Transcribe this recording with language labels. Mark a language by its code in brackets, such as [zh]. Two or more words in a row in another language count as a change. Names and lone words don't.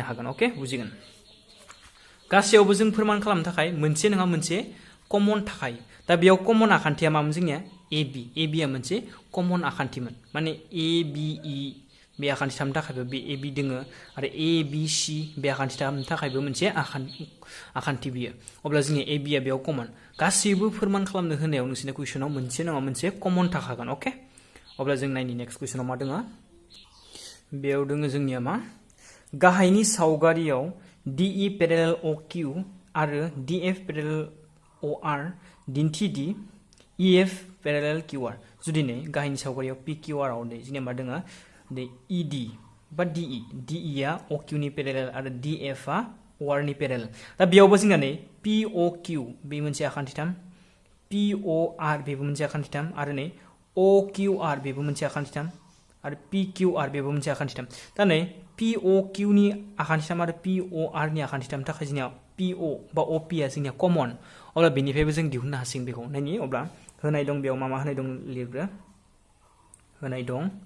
[brx] हागोन ओके बुजिगोन गासैयावबो जों फोरमान खालामनो थाखाय मोनसे नङा मोनसे कमन थाखायो दा बेयाव कमन आखान्थिया मामोन जोंनिया AB आ मोनसे कमन आखान्थिमोन माने ABE बे आखान्थि थामनो थाखायबो बे AB दोङो आरो ABC बे आखान्थि थामनो थाखायबो मोनसे आखान्थि बियो अब्ला जोंनिया AB आ बेयाव कमन गासैबो फोरमान खालामनो होनायाव नोंसोरनि कुइसनाव मोनसे नङा मोनसे कमन थाखागोन ओके अब्ला जों नायनि नेक्स्ट कुइसनाव मा दोङो बेयाव दोङो जोंनिया मा गाहायनि सावगारियाव DE parallel OQ आरो DF parallel OR दिन्थिदि EF parallel QR जुदि नै गाहायनि सावगारियाव PQR आव नै जोंनिया मा दोङो दै ED बा DE आ OQ नि parallel आरो DF आ OR नि parallel दा बेयावबो जोंना नै POQ बे मोनसे आखान्थिथाम POR बेबो मोनसे आखान्थिथाम आरो नै OQR बेबो मोनसे आखान्थिथाम आरो PQR बेबो मोनसे आखान्थिथाम दा नै POQ नि आखान्थिथाम आरो POR नि आखान्थिथाम थाखाय जोंनिया PO बा OP आ जोंनिया कमन अब्ला बेनिफ्रायबो जों दिहुननो हासिगोन बेखौ नायनि अब्ला होनाय दं बेयाव मा होनाय दं लिरग्रो होनाय दं